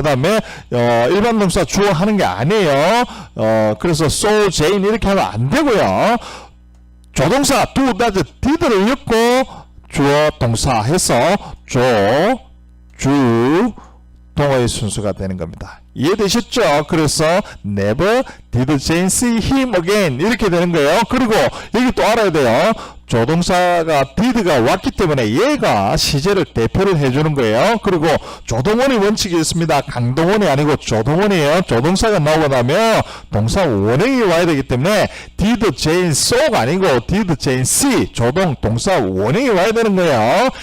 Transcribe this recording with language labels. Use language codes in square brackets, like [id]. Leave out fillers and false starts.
[ko] 그 다음에 일반 동사 주어 하는 게 아니에요. 그래서 [en] saw Jane [ko] 이렇게 하면 안 되고요. 조동사 do, does, did를 엮고 주어 동사 해서 주 동어의 순서가 되는 겁니다. 이해되셨죠? 그래서 [en] never did Jane see him again [ko] 이렇게 되는 거예요. 그리고 여기 또 알아야 돼요. 조동사가 did가 왔기 때문에 얘가 시제를 대표를 해주는 거예요. 그리고 조동원의 원칙이 있습니다. 강동원이 아니고 조동원이에요. 조동사가 나오고 나면 동사 원형이 와야 되기 때문에 did Jane saw가 아니고 did Jane see 조동 동사 원형이 와야 되는 거예요.